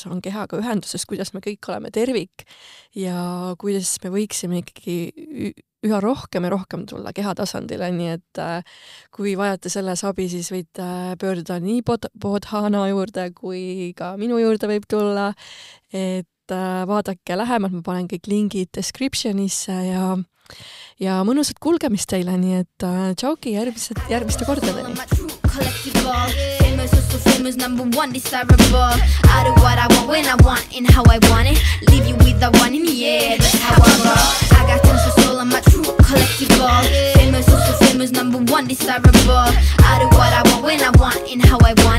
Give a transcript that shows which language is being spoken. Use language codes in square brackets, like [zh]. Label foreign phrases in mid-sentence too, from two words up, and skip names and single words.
[et] on kehaga ühenduses, kuidas me kõik oleme tervik ja kuidas me võiksime ikkagi üha rohkem ja rohkem tulla kehatasandile, nii et kui vajate selles abi, siis võite pöörduda nii Bodhana juurde kui ka minu juurde võib tulla, et vaadake lähemalt, ma panen kõik lingid descriptionisse ja mõnusat kulgemist teile, nii et tšauki järgmiste kordadeni. [en] Famous, so famous, number one desirable. I do what I want when I want and how I want it. Leave you with the one in the air, that's how I roll. I got tons of soul, I'm a true collectible. Famous, so famous, number one desirable. I do what I want when I want and how I want it.